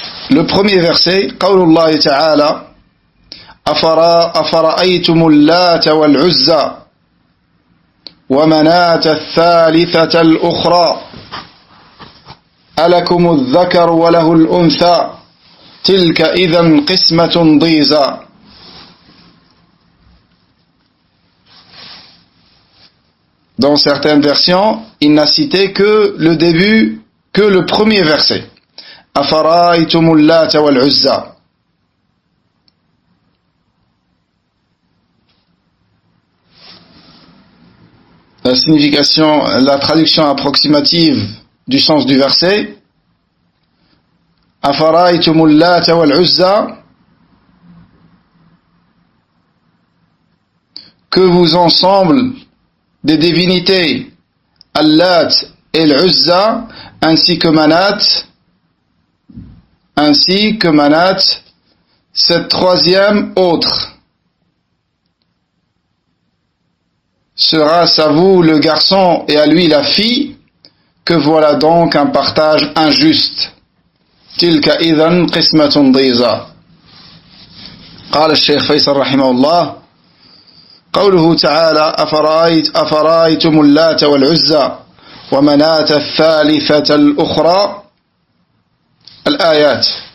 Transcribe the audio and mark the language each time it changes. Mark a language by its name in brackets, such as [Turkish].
[French] Le premier verset, [Arabic] Qawlullah ta'ala, أفرأيتم اللات والعزى ومناة الثالثة الأخرى ألكم الذكر وله الأنثى تلك إذا قسمة ضيزى. [French] Dans certaines versions, il n'a cité que le début, que le premier verset. [Arabic] Afara'aytumul Lata wal Uzza. [French] La signification, la traduction approximative du sens du verset. [Arabic] Afara'aytumul Lata wal Uzza. [French] Que vous ensemble des divinités Allat et l'Uzza ainsi que Manat, cette troisième autre. Sera-ce à vous le garçon et à lui la fille? Que voilà donc un partage injuste. [Arabic] Tilka idhan qismatun diza. قال الشيخ فيصل رحمه الله قوله تعالى أفرأيتم اللات والعزى ومناة الثالثة الأخرى. الآيات.